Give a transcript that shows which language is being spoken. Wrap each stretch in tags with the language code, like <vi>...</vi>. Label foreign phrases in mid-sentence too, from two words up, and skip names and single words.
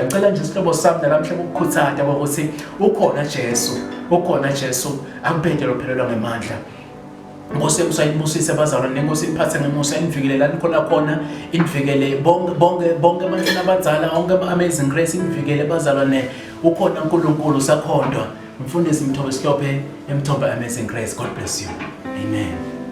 <ss>Ngicela nje isihlobo sami namhla ukukhuthaza ukuthi ukhona Jesu akubete lophelelwa ngemandla. Ngose usayibusise bazalwane, Nkosi iphathe ngemusa inivikelelani khona inivikele bonke abantu abadala onke Amazing Grace inivikele bazalwane. Ukhona uNkulunkulu sakhondwa. Mfundisi Mthobo Sihlophe emthomba Amazing Grace.</ss> <en>God bless you.</en> <ss>Amen.</ss>